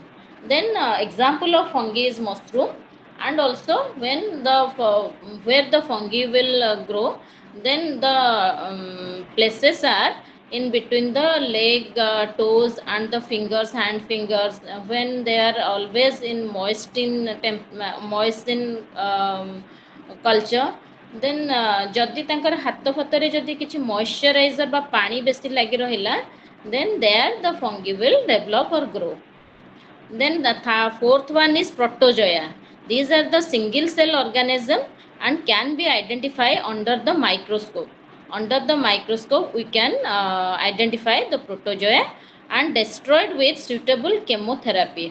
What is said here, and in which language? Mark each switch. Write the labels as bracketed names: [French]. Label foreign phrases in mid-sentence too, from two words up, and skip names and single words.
[English] Then example of fungi is mushroom. And also when the where the fungi will grow, then the places are in between the leg, toes and the fingers, hand fingers, when they are always in moist in culture. [Odia] Then ଯଦି ତାଙ୍କର ହାତ ଫତରେ ଯଦି କିଛି ମଏଶ୍ଚରାଇଜର ବା ପାଣି ବେଶୀ ଲାଗି ରହିଲା, [English] then there the fungi will develop or grow. Then the fourth one is protozoa. These are the single cell organism and can be identified under the microscope. Under the microscope, we can identify the protozoa and destroyed with suitable chemotherapy.